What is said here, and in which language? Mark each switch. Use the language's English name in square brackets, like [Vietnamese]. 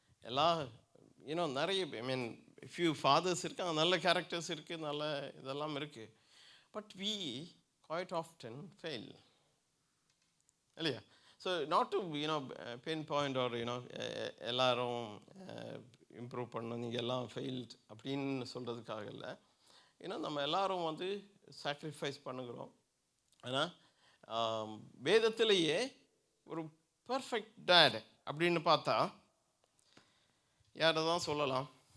[Tamil] எல்லா நிறைய few fathers இருக்காங்க, நல்ல கேரக்டர்ஸ் இருக்குது, நல்ல இதெல்லாம் இருக்குது. [English] but we quite often fail, [Tamil] இல்லையா? So not to pin point R எல்லாரும் இம்ப்ரூவ் பண்ணணும், நீங்கள் எல்லாம் ஃபெயில்ட் அப்படின்னு சொல்கிறதுக்காக இல்லை. நம்ம எல்லாரும் வந்து சாக்ரிஃபைஸ் பண்ணுகிறோம். ஆனால் வேதத்திலேயே ஒரு பர்ஃபெக்ட் டேட் அப்படின்னு பார்த்தா யாரை தான் சொல்லலாம்?